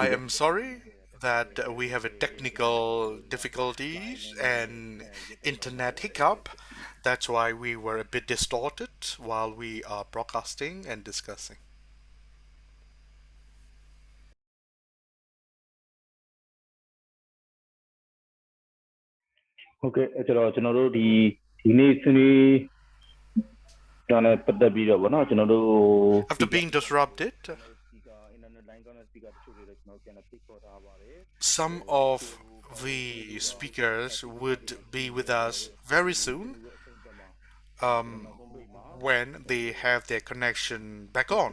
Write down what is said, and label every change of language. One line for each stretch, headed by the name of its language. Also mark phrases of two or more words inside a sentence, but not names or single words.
English: I am sorry that we have a technical difficulties and internet hiccup. That's why we were a bit distorted while we are broadcasting and discussing.
Burmese: Okay ကျွန်တော်တို့ဒီနေ့ဆွေးနွေးတာနဲ့ပတ်သက်ပြီးတော့ဗောနော်ကျွန်တော်တို့
English: After being disrupted, some of the speakers would be with us very soon when they have their connection back on.